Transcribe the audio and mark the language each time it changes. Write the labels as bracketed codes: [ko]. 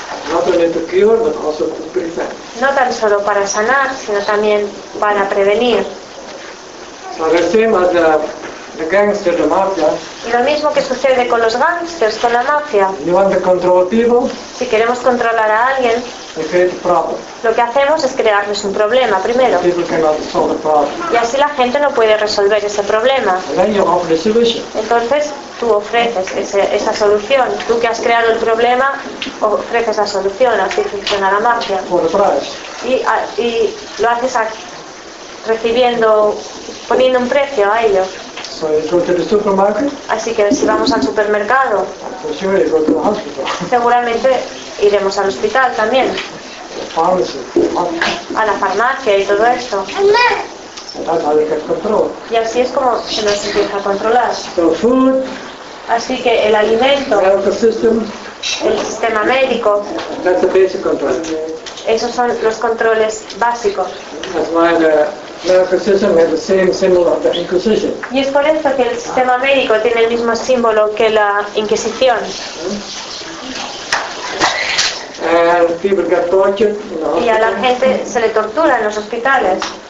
[en] Not only to cure, but also to prevent. [es] No tan solo para sanar, sino también para prevenir. [en] So the same as the gangster, the mafia. [es] Y lo mismo que sucede con los gangsters, con la mafia. [en] You want to control people, [es] si queremos controlar a alguien, [en] we create a problem. [es] Lo que hacemos es crearles un problema primero. [en] People cannot solve the problem. [es] Y así la gente no puede resolver ese problema. [en] And then you offer the solution. [es] Entonces tú ofreces esa solución. Tú que has creado el problema, ofreces la solución. Así funciona la mafia. [en] For the price. [es] Y lo haces recibiendo, poniendo un precio a ello. [en] So you go to the supermarket. [es] Así que si vamos al supermercado, [en] for sure you go to the hospital. [es] Seguramente iremos al hospital también. [en] The pharmacy. [es] A la farmacia y todo esto. [en] And that's how you get control. [es] Y así es como se nos empieza a controlar. [en] So food, [es] así que el alimento, [en] the medical system, [es] el sistema médico, [en] that's the basic control. [es] Esos son los controles básicos. [en] That's why the medical system has the same symbol of the Inquisition. [es] Y es por eso que el sistema médico tiene el mismo símbolo que la Inquisición. [en] And people get tortured. [es] Y a la gente se le tortura en los hospitales.